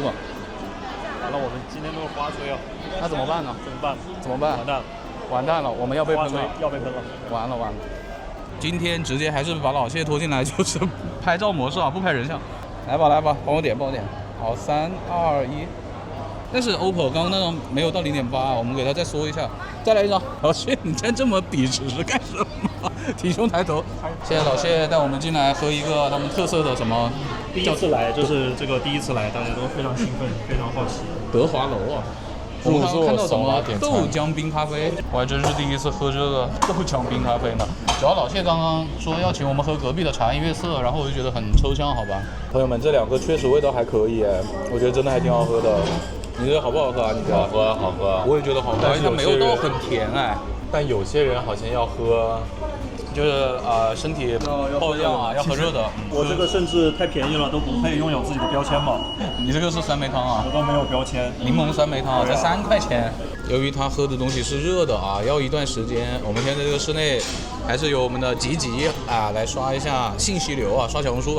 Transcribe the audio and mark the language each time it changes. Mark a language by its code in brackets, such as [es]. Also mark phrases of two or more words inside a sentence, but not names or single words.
[zh] 完了，我們今天都是花吹啊。那怎麼辦呢？怎麼辦？完蛋了，我們要被噴了，完了。今天直接還是把老謝拖進來，就是拍照模式啊，不拍人像。來吧，幫我點。好，3、2、1。但是 OPPO 剛剛那種沒有到0.8，我們給他再縮一下，再來一張。老謝，你站這麼筆直是幹什麼？挺胸抬頭。謝謝老謝帶我們進來喝一個他們特色的什麼？第一次來就是這個第一次來，大家都非常興奮，非常好奇。德華樓啊。我們看到什麼豆漿冰咖啡，我還真是第一次喝這個豆漿冰咖啡呢。主要老謝剛剛說要請我們喝隔壁的茶顏悅色，然後我就覺得很抽象，好吧。朋友們，這兩個確實味道還可以哎，我覺得真的還挺好喝的。你覺得好不好喝啊？你覺得？好喝。我也覺得好喝，但是它沒有到很甜哎。但有些人好像要喝。就是身體爆樣啊，要喝熱的。我這個甚至太便宜了，都不配擁有自己的標籤嘛。你這個是酸梅湯啊？我都沒有標籤。檸檬酸梅湯啊，才3塊錢。由於他喝的東西是熱的啊，要一段時間。我們現在這個室內還是由我們的吉啊來刷一下信息流啊，刷小紅書吧。